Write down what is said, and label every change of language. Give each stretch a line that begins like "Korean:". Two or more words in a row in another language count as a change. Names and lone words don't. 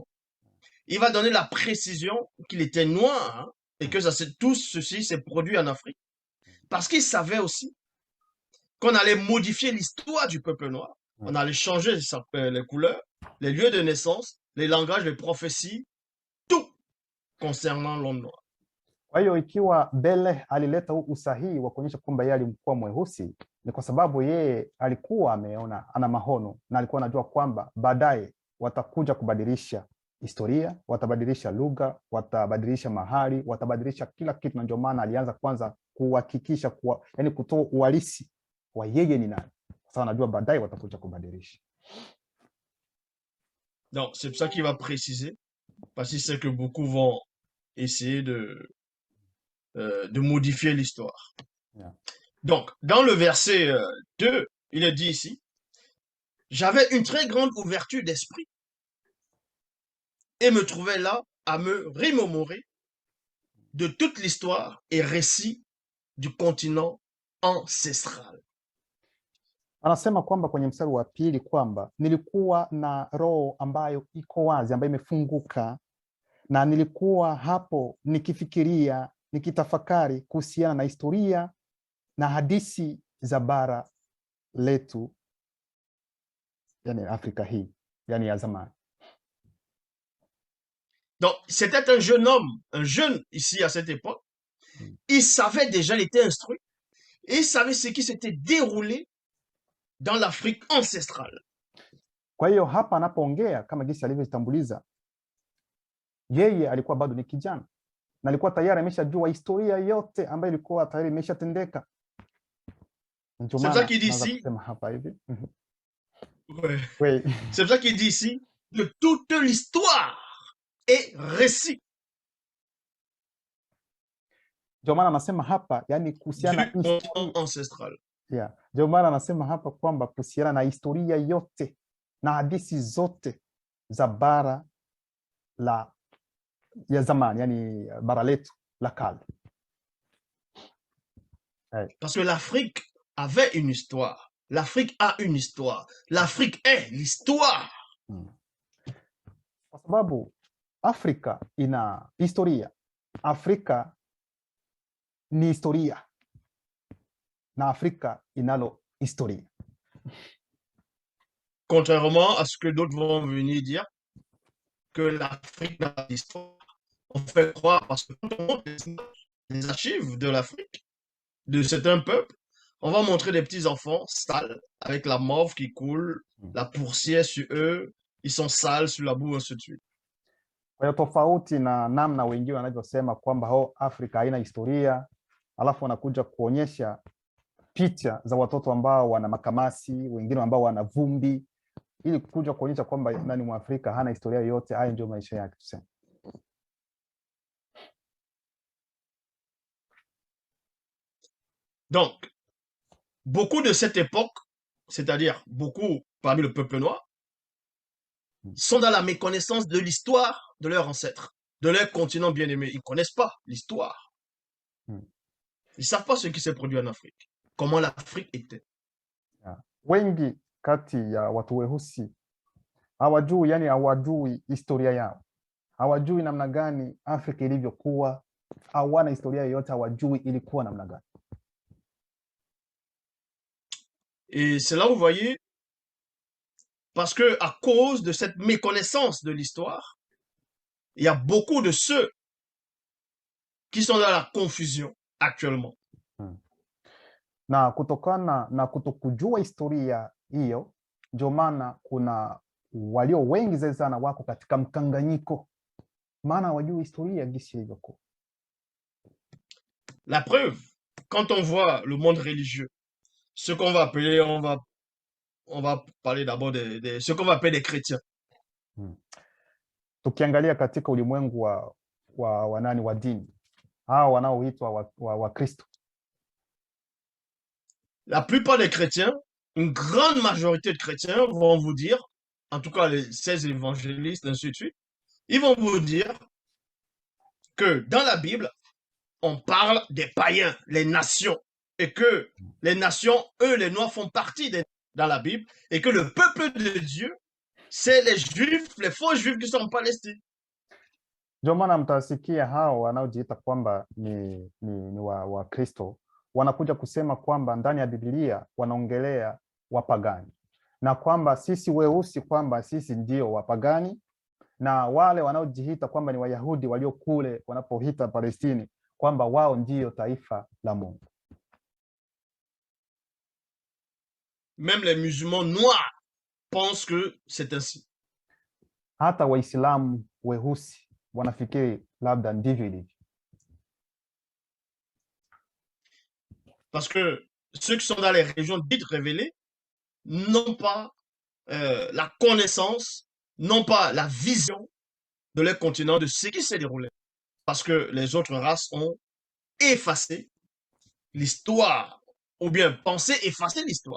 French: Il va donner la précision qu'il était noir, hein, et que tout ceci s'est produit en Afrique. Parce qu'il savait aussi qu'on allait modifier l'histoire du peuple noir. On allait changer les couleurs, les lieux de naissance, les langages, les prophéties, tout concernant l'homme noir.
Swahili: Kwa hiyo ikiwa Bele alileta usahihi wa kuonyesha kwamba yeye alikuwa mweusi, ni kwa sababu yeye alikuwa ameona, ana mahono na alikuwa anajua kwamba baadaye watakuja kubadilisha historia, watabadilisha lugha, watabadilisha mahali, watabadilisha kila kitu, na ndio maana alianza kwanza kuhakikisha yani kutoa uhalisi wa yeye ni nani. Sasa anajua baadaye watakuja kubadilisha.
French: Donc c'est pour ça qu'il va préciser, parce qu'il sait que beaucoup vont essayer de modifier l'histoire. Yeah. Donc, dans le verset 2, il est dit ici, j'avais une très grande ouverture d'esprit et me trouvais là à me remémorer de toute l'histoire et récit du continent ancestral.
Swahili: Anasema kwamba kwenye mstari wa pili kwamba nilikuwa na roho ambayo iko wazi, ambayo imefunguka, na nilikuwa hapo nikifikiria, nikitafakari kuhusiana na historia na hadithi za bara letu, yani Afrika hii, yani ya zamani.
French: Donc, c'était un jeune homme, un jeune ici à cette époque. Il savait déjà, il était instruit, et il savait ce qui s'était déroulé dans l'Afrique ancestrale.
Swahili: Kwa hiyo hapa anapoongea kama jinsi alivyotambuliza, yeye alikuwa bado ni kijana na alikuwa tayari ameshajua historia yote ambayo ilikuwa tayari imeshatendeka.
French: C'est pour ça qu'il dit ici. Oui. C'est pour ça qu'il dit ici de toute l'histoire et récit.
Swahili: Ndio maana anasema hapa, yani kuhusiana na historia ancestral. Yeah. Ndio maana anasema hapa kwamba kuhusiana na historia yote na hadithi zote za bara la ya zamani, yani bara letu la kale.
French: Parce que l'Afrique avait une histoire. L'Afrique a une histoire. L'Afrique est l'histoire.
Swahili: Kwa sababu Afrika ina historia. Afrika ni historia. Na Afrika inalo historia.
French: Contrairement à ce que d'autres vont venir dire, que l'Afrique n'a pas d'histoire, on fait croire, parce que quand on montre les archives de l'Afrique, de certains peuples, on va montrer des petits enfants sales, avec la morve qui coule, la poussière sur eux, ils sont sales sur la boue, ainsi de suite.
Swahili: Kwa hiyo tofauti na namna wengine wanavyosema kwamba Afrika haina historia, alafu wanakuja kuonyesha picha za watoto ambao wana makamasi, wengine ambao wana vumbi, ili kuja kuonyesha kwamba nani Mwafrika hana historia yote. Haya ndio maisha yake tuseme.
French: Donc, beaucoup de cette époque, c'est-à-dire beaucoup parmi le peuple noir, sont dans la méconnaissance de l'histoire de leurs ancêtres, de leur continent bien-aimé. Ils ne connaissent pas l'histoire. Ils ne savent pas ce qui s'est produit en Afrique, comment l'Afrique était.
Swahili: Wengi kati ya watu weusi hawajui, yani hawajui historia yao. Hawajui namna gani Afrika ilivyokuwa, hawana historia yoyote, hawajui ilikuwa namna gani.
French: Et c'est là où vous voyez, parce que à cause de cette méconnaissance de l'histoire, il y a beaucoup de ceux qui sont dans la confusion actuellement.
Swahili: Na kutokana na kutokujua historia hiyo, ndio maana kuna walio wengi sana wako katika mkanganyiko, maana hawajui historia jinsi ilivyokuwa.
French: La preuve, quand on voit le monde religieux, ce qu'on va appeler, on va parler d'abord de ce qu'on va appeler des chrétiens.
Swahili: Tukiangalia katika ulimwengu wa nani wa dini, hao wanaoitwa wa Kristo,
French: la plupart des chrétiens, une grande majorité de chrétiens vont vous dire, en tout cas les 16 évangélistes, ainsi de suite, ils vont vous dire que dans la Bible, on parle des païens, les nations, et que les nations, eux, les Noirs, font partie dans la Bible, et que le peuple de Dieu, c'est les Juifs, les faux Juifs qui sont en Palestine.
Swahili: Ndio maana mtasikia hao wanaojiita kwamba ni wa Kristo wanakuja kusema kwamba ndani ya Biblia wanaongelea wapagani, na kwamba sisi weusi kwamba sisi ndio wapagani, na wale wanaojiita kwamba ni Wayahudi walio kule wanapohita Palestini kwamba wao ndio taifa la Mungu.
French: Même les musulmans noirs pensent que c'est ainsi.
Swahili: Hata Waislamu weusi wanafikiri labda ndivyo ilivyo.
French: Parce que ceux qui sont dans les régions dites révélées n'ont pas la connaissance, n'ont pas la vision de leur continent, de ce qui s'est déroulé. Parce que les autres races ont effacé l'histoire, ou bien pensé effacer l'histoire.